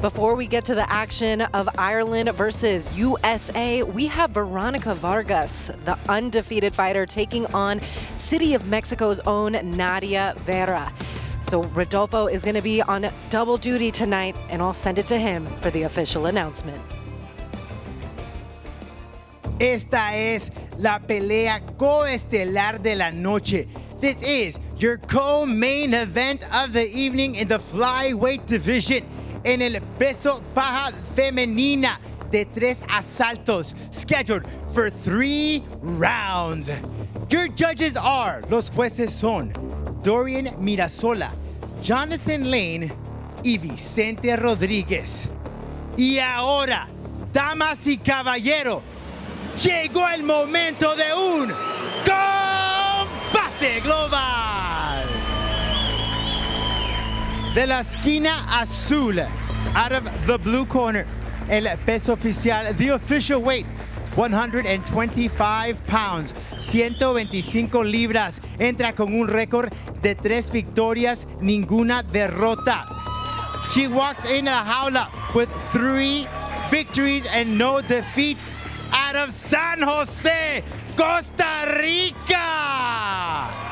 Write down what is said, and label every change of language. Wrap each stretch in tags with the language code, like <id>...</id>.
<en>Before we get to the action of Ireland versus USA, we have Veronica Vargas, the undefeated fighter, taking on City of Mexico's own Nadia Vera. So Rodolfo is going to be on double duty tonight, and I'll send it to him for the official announcement.</en> <es>Esta es la pelea coestelar de la noche.</es> <en>This is your co-main event of the evening in the flyweight division</en> <es>en el peso paja femenina de 3 asaltos,</es> <en>scheduled for 3 rounds. Your judges are,</en> <es>los jueces son Dorian Mirasola, Jonathan Lehane y Vicente Rodríguez. Y ahora, damas y caballeros, llegó el momento de un combate global. De la esquina azul,</es> <en>out of the blue corner,</en> <es>el peso oficial,</es> <en>the official weight, 125 pounds,</en> <es>125 libras. Entra con un récord de 3 victorias, ninguna derrota.</es> <en>She walks in a jaula with 3 victories and no defeats out of San Jose, Costa Rica.</en>